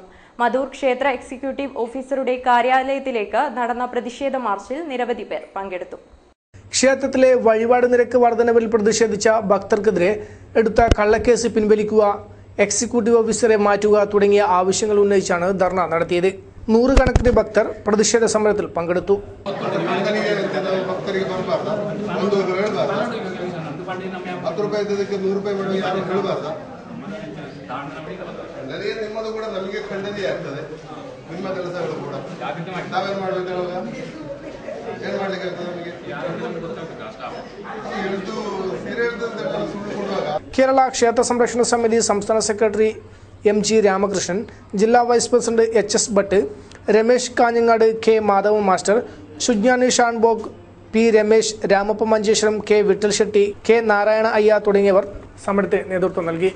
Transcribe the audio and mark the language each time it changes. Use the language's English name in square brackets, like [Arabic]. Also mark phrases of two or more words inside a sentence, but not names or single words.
[Malayalam] മധൂർ ക്ഷേത്ര എക്സിക്യൂട്ടീവ് ഓഫീസറുടെ കാര്യാലയത്തിലേക്ക് നടന്ന പ്രതിഷേധ മാർച്ചിൽ നിരവധി പേർ പങ്കെടുത്തു. ക്ഷേത്രത്തിലെ വഴിപാട് നിരക്ക് വർധനവിൽ പ്രതിഷേധിച്ച ഭക്തർക്കെതിരെ എടുത്ത കള്ളക്കേസ് പിൻവലിക്കുക, എക്സിക്യൂട്ടീവ് ഓഫീസറെ മാറ്റുക തുടങ്ങിയ ആവശ്യങ്ങൾ ഉന്നയിച്ചാണ് ധർണ നടത്തിയത്. 100 കണക്കിന് ഭക്തർ പ്രതിഷേധ സമരത്തിൽ പങ്കെടുത്തു. [Kannada] ನಿಮ್ಮದು ಕೂಡ ನಮಗೆ ಖಂಡನೆ ಆಗ್ತದೆ. ನಿಮ್ಮ ಕೆಲಸಗಳು ಕೂಡ ನಾವೇನ್ ಮಾಡ್ಬೇಕು? ಏನ್ ಮಾಡ್ಲಿಕ್ಕೆ ಆಗ್ತದೆ ನಮಗೆ? [Malayalam] കേരള ക്ഷേത്ര സംരക്ഷണ സമിതി സംസ്ഥാന സെക്രട്ടറി MG രാമകൃഷ്ണൻ, ജില്ലാ വൈസ് പ്രസിഡന്റ് HS ഭട്ട്, രമേശ് കാഞ്ഞങ്ങാട്, K മാധവ മാസ്റ്റർ, സുജ്ഞാനി ഷാൻബോഗ്, P രമേശ്, രാമപ്പ മഞ്ചേശ്വരം, K വിട്ടൽ ഷെട്ടി, K നാരായണ അയ്യ തുടങ്ങിയവർ സമരത്തിന് നേതൃത്വം നൽകി.